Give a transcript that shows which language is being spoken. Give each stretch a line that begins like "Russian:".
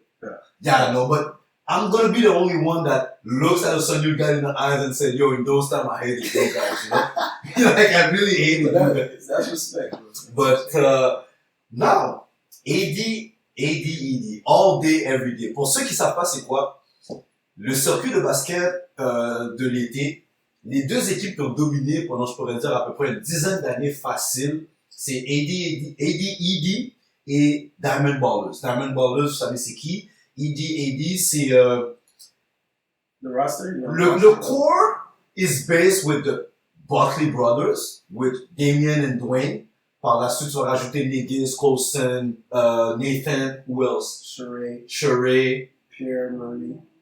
English: But I'm gonna be the only one that looks at the Sun you guys in the eyes and said, "Yo, in those times I hated you guys." You know, like I really hated you guys. That's respect, bro. But now, ADED, all day, every day.
French: Pour ceux qui savent pas c'est quoi, le circuit de basket de l'été, les 2 équipes qui ont dominé pendant, je pourrais dire, à peu près une dizaine d'années facile, c'est ADED et Diamond Ballers. Diamond Ballers, vous savez c'est qui? ADED, c'est
English: the roster. Le core is based with the Buckley brothers, with Damien and Dwayne.
French: Par la suite, tu vas rajouter Negis, Colson, Nathan,
English: who else?
French: Sheree, Pierre, Murray.